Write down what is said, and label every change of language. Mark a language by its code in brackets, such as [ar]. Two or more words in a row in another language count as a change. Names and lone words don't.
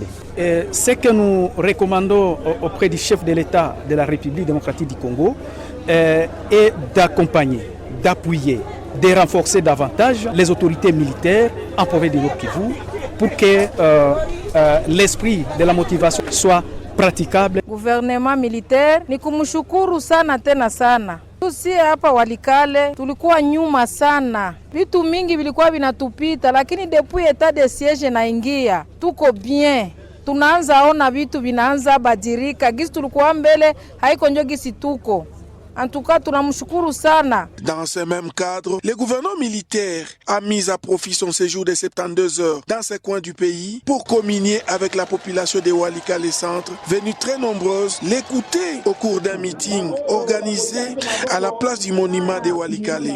[fr] Ce que nous recommandons auprès du chef de l'État de la République démocratique du Congo est d'accompagner, d'appuyer, de renforcer davantage les autorités militaires en province de Nord Kivu pour que l'esprit de la motivation soit praticable. Gouvernement militaire [sw] ni kumshukuru sana tena sana. Sisi hapa Walikale tulikuwa nyuma sana, vitu mingi vilikuwa vinatupita, lakini [fr] depuis etat de siege [sw] naingia tuko bien, tunaanza ona vitu vinaanza badirika, gisi tulikuwa mbele haiko njo gisi tuko. [fr] En tout cas, [sw] tunamshukuru sana. [fr] Dans ce même cadre, le gouvernement militaire a mis à profit son séjour de 72 heures dans ces coins du pays pour communier avec la population de Walikale Centre, venue très nombreuse l'écouter au cours d'un meeting organisé à la place du monument de Walikale.